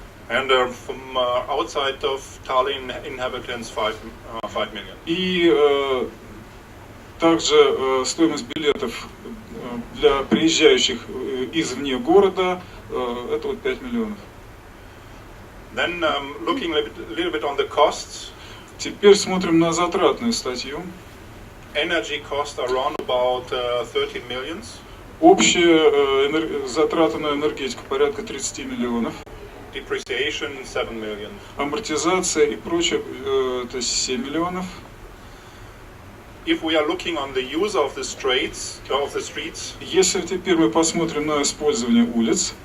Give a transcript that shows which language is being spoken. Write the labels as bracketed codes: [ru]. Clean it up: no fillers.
[en] And from outside of Tallinn inhabitants 5 million. [ru] И также стоимость билетов для приезжающих извне города это вот 5 миллионов. [en] Then looking a little bit on the costs. [ru] Теперь смотрим на затратную статью. [en] Energy costs are around about 30 millions. [ru] Общие затраты на энергетику порядка 30 миллионов. [en] Depreciation 7 million. [ru] Амортизация и прочее это 7 миллионов. [en] If we are looking on the use of the streets, [ru] Если теперь мы посмотрим на использование улиц